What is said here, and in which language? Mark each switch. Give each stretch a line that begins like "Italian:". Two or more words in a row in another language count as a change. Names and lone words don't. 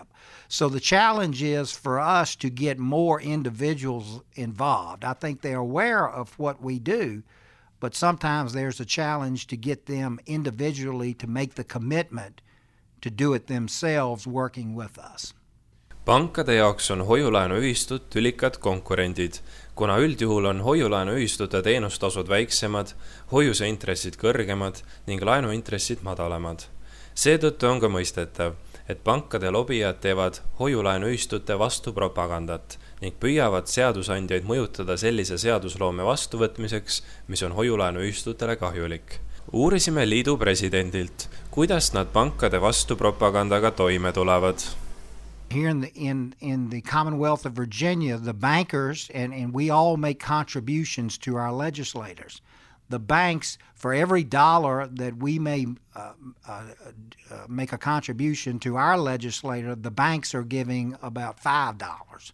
English: So the challenge is for us to get more individuals involved. I think they're aware of what we do, but sometimes there's a challenge to get them individually to make the commitment to do it themselves working with us.
Estonian: Pankade jaoks on hoiulaenuühistud tülikad konkurendid, kuna üldjuhul on hoiulaenuühistute teenustasud väiksemad, hoiuseintressid kõrgemad ning laenuintressid madalamad. Seetõttu on ka mõistetav, et pankade lobijad teevad hoiulaenuühistute vastu propagandat ning püüavad seadusandjaid mõjutada sellise seadusloome vastuvõtmiseks, mis on hoiulaenuühistutele kahjulik. Uurisime liidu presidendilt, kuidas nad pankade vastu propagandaga toime tulevad.
English: Here in the Commonwealth of Virginia, the bankers, and we all make contributions to our legislators. The banks, for every dollar that we may make a contribution to our legislator, the banks are giving about $5.